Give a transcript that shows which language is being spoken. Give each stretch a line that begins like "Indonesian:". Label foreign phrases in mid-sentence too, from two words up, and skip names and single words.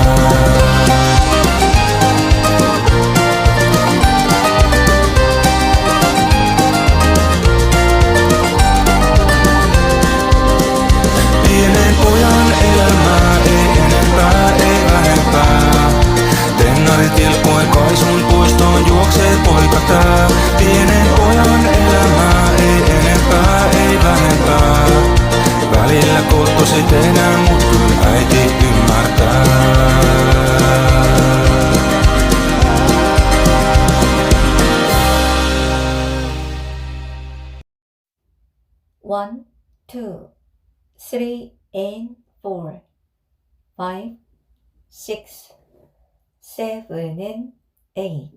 Finnish: Pienen pojan elämää ei enempää, ei vähempää. Tennarit tilkkoen Kaisun puistoon juoksee poika tää. Pienen pojan elämää ei enempää, ei vähempää. Välillä kotosi tehdään, mut kyl äiti ymmärtää.
English: One, two, three, and four, five, six, seven, and eight.